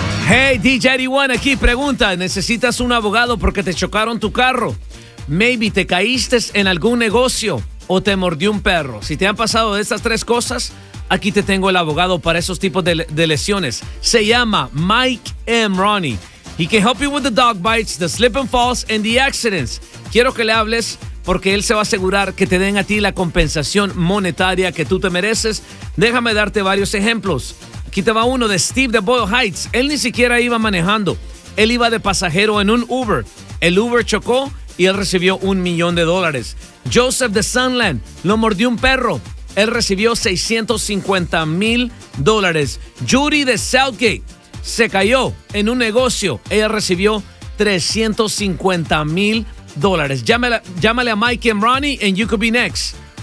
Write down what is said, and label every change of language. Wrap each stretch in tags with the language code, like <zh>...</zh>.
<es>Hey, DJ Eddie aquí. Pregunta, ¿necesitas un abogado porque te chocaron tu carro?</es> <en>Maybe</en> <es>te caíste en algún negocio o te mordió un perro. Si te han pasado de estas tres cosas, aquí te tengo el abogado para esos tipos de lesiones. Se llama Mike M. Ronnie.</es> <en>He can help you with the dog bites, the slip and falls, and the accidents.</en> <es>Quiero que le hables porque él se va a asegurar que te den a ti la compensación monetaria que tú te mereces. Déjame darte varios ejemplos. Aquí te va uno de Steve de Boyle Heights. Él ni siquiera iba manejando. Él iba de pasajero en un Uber. El Uber chocó y él recibió $1,000,000. Joseph de Sunland lo mordió un perro. Él recibió $650,000. Judy de Southgate se cayó en un negocio. Ella recibió $350,000. Llámale a</es> <en>Mike and Ronnie and you could be next.</en>